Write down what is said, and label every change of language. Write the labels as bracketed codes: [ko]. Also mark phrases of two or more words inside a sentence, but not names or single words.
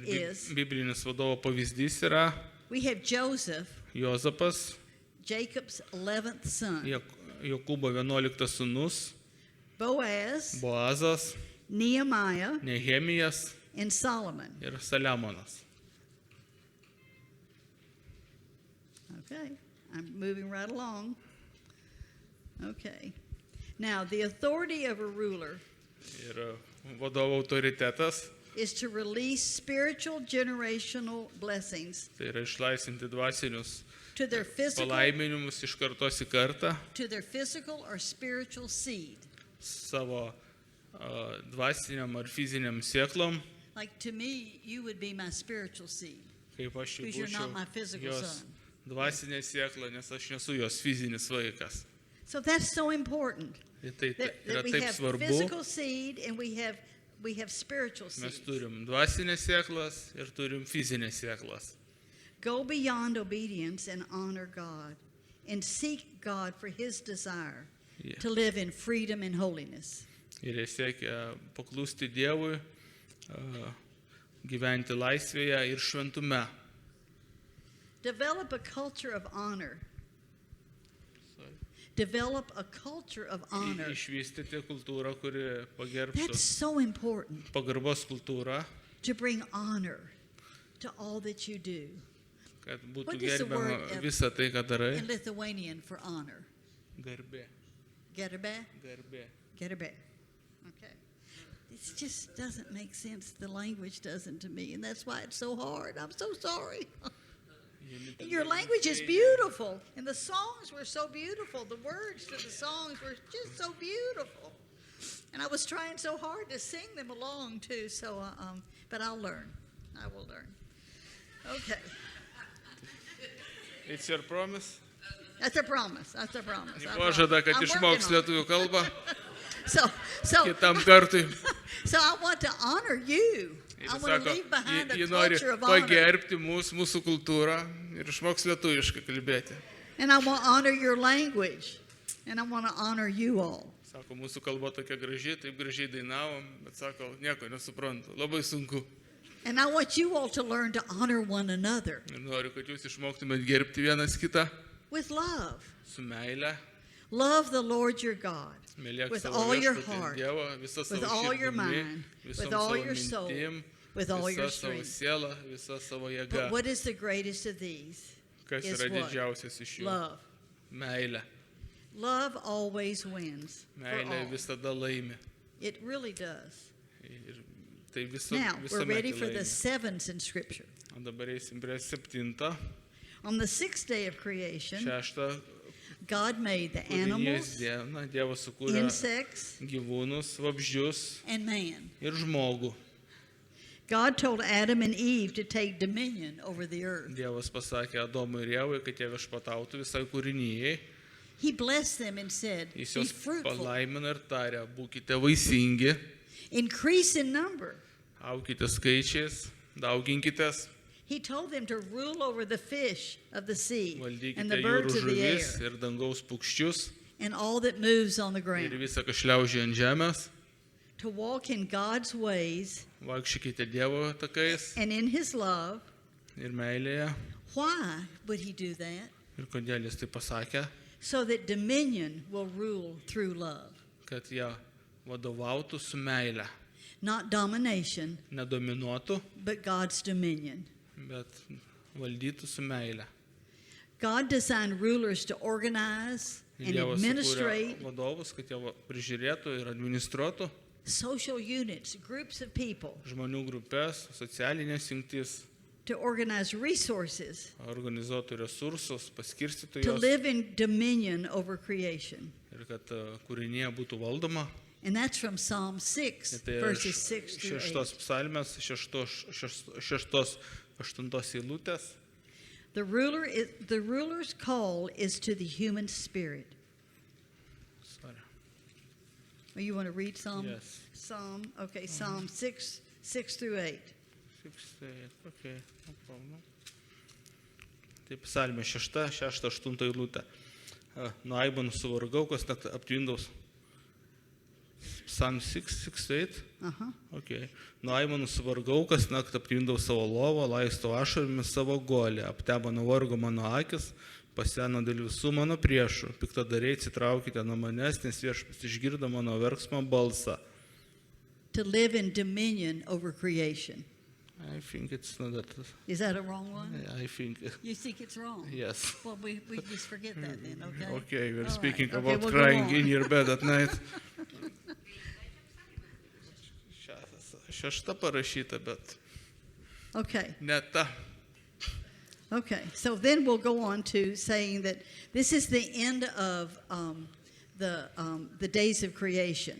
[en] is, [lt] biblinis vadovo pavyzdys yra [en] we have Joseph, [lt] Jozapas, [en] Jacob's 11th son, [lt] Jokūbo 11 sūnus, [en] Boaz, [lt] Boazas, [en] Nehemiah, [lt] Nehemijas [en] and Solomon. [lt] ir Saliamonas. [en] Okay, I'm moving right along. Okay. Now, the authority of a ruler [lt] Ir vadovo autoritetas, [en] is to release spiritual generational blessings [lt] tai yra išlaisvinti dvasinius [en] to their physical [lt] palaiminimus iš kartos į kartą [en] or spiritual seed. [lt] savo dvasiniam ar fiziniam sėklom, [en] Like to me, you would be my spiritual seed. [lt] kaip aš jau [en] Because you're not my [lt] būčiau [en] physical [lt] jos [en] son. [lt] dvasinė sėkla, nes aš nesu jos fizinis vaikas. [en] So that's so important. [lt] Ir tai [en] That [lt] yra [en] we [lt] taip [en] have [lt] svarbu. [en] physical seed and we have spiritual [lt] Mes [en] seed. [lt] turim dvasinės sėklas ir turim fizinės sėklas. [en] Go beyond obedience and honor God and seek God for his desire Yeah. to live in freedom and holiness. [lt] Ir jie siekia paklusti Dievui, gyventi laisvėje ir šventume. [en] Develop a culture of honor. Develop a culture of honor. [lt] Išvystyti kultūrą, kuri pagerbtų, [en] That's so important [lt] pagarbos kultūrą, [en] to bring honor to all that you do. [lt] kad būtų [en] What is the [lt] gerbiama [en] word, [lt] visa tai, ką darai. [en] In Lithuanian for honor. [lt] Garbė. Gerbe? Garbė. Gerbe. [en] Okay. It just doesn't make sense. The language doesn't to me, and that's why it's so hard. I'm so sorry. And your language is beautiful, and the songs were so beautiful. The words to the songs were just so beautiful. And I was trying so hard to sing them along too. So, but I'll learn. I will learn. Okay, It's your promise. that's a promise. That's a promise. I [lt] Pažada, kad [en] I'm [lt] išmoks [en] working on it. [lt] lietuvių kalbą [en] So [lt] kitam kartui. [en] So I want to honor you. [lt] Ir [en] I [lt] jis [en] want to [lt] sako, [en] leave behind a [lt] ji nori [en] culture of honor. [lt] pagerbti mūsų kultūrą ir išmoks lietuviškai kalbėti. [en] And I want to honor your language. And I want to honor you all. [lt] Sako, mūsų kalba tokia graži, taip gražiai dainavom, bet sako, nieko nesuprantu, labai sunku. [en] And I want you all to learn to honor one another [lt] Ir noriu, kad jūs išmoktumėt gerbti vienas kitą [en] with love. [lt] su meile, [en] Love the Lord your God [lt] mylėk [en] with [lt] savo [en] all your [lt] viešpatį [en] heart, [lt] Dievą, visą [en] with [lt] savo [en] all your [lt] širdimi, [en] mind, [lt] visom [en] with all [lt] savo [en] your soul, [lt] mintim, [en] with all your [lt] visą savo [en] strength. [lt] sielą, visą savo jėgą. [en] But what is the greatest of these? [lt] Kas [en] is [lt] yra [en] what? [lt] didžiausias iš jų? [en] Love. [lt] Meilė. [en] Love always wins for [lt] Meilė [en] all. [lt] visada laimi. [en] It really does. [lt] Ir tai [en] Now, we're [lt] visame [en] ready [lt] tai [en] for the [lt] laimi. [en] sevens in Scripture. [lt] O dabar eisim prie 7. [en] On the 6th day of creation, [lt] 6. [en] God made the [lt] Kūrinijos [en] animals, [lt] dieną Dievas sukūrė [en] insects, [lt] gyvūnus, vabzdžius [en] and man. [lt] ir žmogų. [en] God told Adam and Eve to take dominion over the earth. [lt] Dievas pasakė Adomui ir Jevai, kad jie viešpatautų visai kūrinijai. [en] He blessed them and said, [lt] Jis [en] be [lt] juos [en] fruitful, [lt] palaimina ir tarė, būkite vaisingi, [en] increase in number. [lt] aukite skaičiais, dauginkitės, [en] He told them to rule over the fish of the sea and [lt] valdykite [en] the [lt] jūrų [en] birds of the air [lt] žuvis ir dangaus paukščius [en] and all that moves on the [lt] ir [en] ground. [lt] visą, kas šliaužia ant žemės. [en] To walk in God's ways [lt] Vaikščiokite Dievo takais [en] and in His love. [lt] ir meilėje. [en] Why would He do that? [lt] Ir kodėl jis tai pasakė, [en] So that dominion will rule through love. [lt] kad jie vadovautų su meile. [en] not domination, [lt] nedominuotų, [en] but God's dominion. [lt] bet valdytų su meile. [en] God designed rulers to organize and [lt] Dievas sukūrė [en] administrate [lt] vadovus, kad jie prižiūrėtų ir administruotų [en] social units, groups of people, [lt] žmonių grupės, socialinės jungtis, [en] to organize resources, [lt] organizuotų resursus, paskirstytų [en] to [lt] juos [en] live in dominion over creation. [lt] ir kad kūrinėje būtų valdoma. [en] And that's from Psalm 6, [lt] Ir tai yra [en] verses 6 through 8. [lt] 6 psalmės, 6-8 eilutės. [en] The ruler's call is to the human spirit. Sorry. Oh, you want to read Psalm? Yes. Psalm 6 through 8. 6, okay, no problem. [lt] Taip, psalmė 6-8 eilutė. Nuo aimanų suvargau, kas net aptvindaus. [en] Psalm 6-8. Uh-huh. Okay. [lt] Nuo aimanų suvargau, kas naktį aptvindau savo lovą, laistau ašaromis savo golę, aptebo nuo vargo mano akis, paseno dėl visų mano priešų. Piktadariai, atsitraukite nuo manęs, nes viešpats išgirdo mano verksmo balsą. [en] To live in dominion over creation. I think it's not that. Is that a wrong one? I think, You think it's wrong? yes. Well, we just forget that then, okay? Okay, we're All right. speaking Okay, about we'll go crying on. in your bed at night. [lt] Šešta parašyta, bet [en] Okay. [lt] ne ta. [en] Okay, so then we'll go on to saying that this is the end of the days of creation,